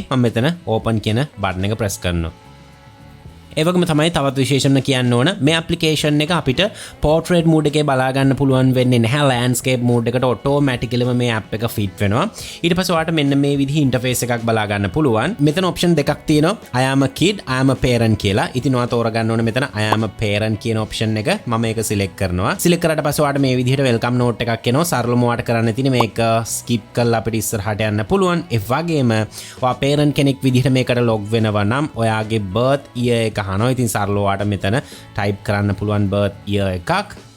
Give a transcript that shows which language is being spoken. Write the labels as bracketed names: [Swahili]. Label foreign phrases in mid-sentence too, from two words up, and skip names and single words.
[Sinhala] මම මෙතන open කියන button එක press කරනවා. ඒ වගේම තමයි තවත් විශේෂම කියන්න ඕන මේ application එක අපිට [English] portrait mode [Sinhala] එකේ බලා ගන්න පුළුවන් වෙන්නේ නැහැ. [English] landscape mode [Sinhala] එකට automaticallyම මේ app එක fit වෙනවා. ඊට පස්සේ ඔයාලට මෙන්න මේ විදිහේ interface එකක් බලා ගන්න පුළුවන්. මෙතන option දෙකක් තියෙනවා. [English] I am a kid, I am a parent කියලා. [Sinhala] ඉතින් ඔයා තෝරගන්න ඕන මෙතන [English] I am a parent [Sinhala] කියන option එක. මම ඒක select කරනවා. select කරාට පස්සේ ඔයාලට මේ විදිහට [English] welcome note [Sinhala] එකක් එනවා. සරලවම ඔයාලට කරන්න තියෙන්නේ මේක skip කරලා අපිට ඉස්සරහට යන්න පුළුවන්. ඒ වගේම ඔයා parent කෙනෙක් විදිහට මේකට log වෙනවා නම් ඔයාගේ [English] birth year [Sinhala] එක අහනවා. ඉතින් සරලව ඔයාලට මෙතන type කරන්න පුළුවන් [English] birth year [Sinhala] එකක්.